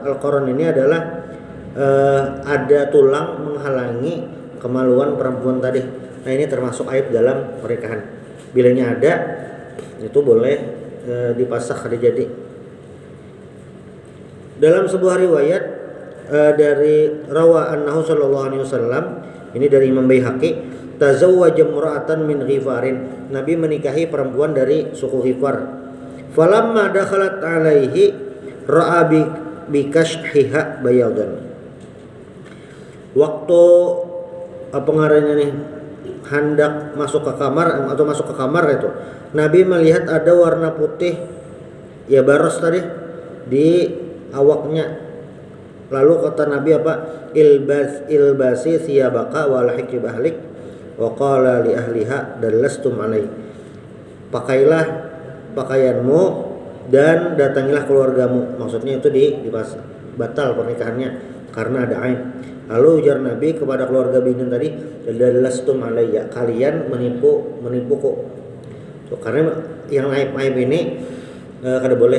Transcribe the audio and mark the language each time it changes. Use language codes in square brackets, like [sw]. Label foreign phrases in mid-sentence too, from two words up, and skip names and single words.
[bjn] Al-qarn ini adalah ada tulang menghalangi kemaluan perempuan tadi. Nah, ini termasuk aib dalam pernikahan. Bilanya ada, itu boleh dipasah kada jadi. Dalam sebuah riwayat dari [ar] روى أنه صلى الله عليه وسلم, [bjn] ini dari Imam Baihaqi, [ar] تزوج امرأة من غفار. [bjn] Nabi menikahi perempuan dari suku Ghifar. [ar] فلما دخلت عليه رأى بكشحها بياضا. [bjn] Waktu apa ngarannya nih, hendak masuk ke kamar atau masuk ke kamar itu, Nabi melihat ada warna putih ya baros tadi di awaknya. Lalu kata Nabi apa? [ar] البسي ثيابك والحقي بأهلك وقال لأهلها دلستم علي. [bjn] pakailah pakaianmu dan datangilah keluargamu. Maksudnya itu pas batal pernikahannya karena ada aib. Lalu ujar Nabi kepada keluarga binin tadi, [ar] "دلستم علي, [bjn] kalian menipuku." Tuh, karena yang aib-aib ini kada boleh.